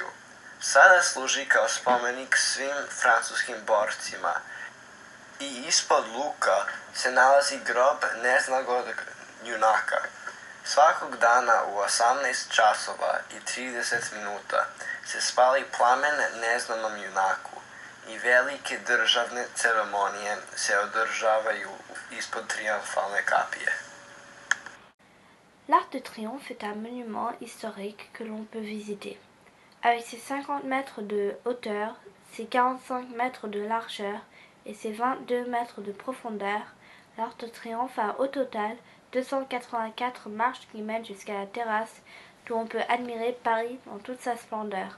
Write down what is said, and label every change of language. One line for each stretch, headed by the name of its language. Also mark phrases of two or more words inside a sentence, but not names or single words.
Serbian: Sada služi kao spomenik svim francuskim borcima i ispod luka se nalazi grob neznanog junaka. Svakog dana u 18 časova i 30 minuta se spali plamen neznanom junaku i velike državne ceremonije se održavaju ispod triumfalne kapije.
French: L'Arc de Triomphe est un monument historique que l'on peut visiter. Avec ses 50 mètres de hauteur, ses 45 mètres de largeur et ses 22 mètres de profondeur, l'Arc de Triomphe a au total 284 marches qui mènent jusqu'à la terrasse d'où on peut admirer Paris dans toute sa splendeur.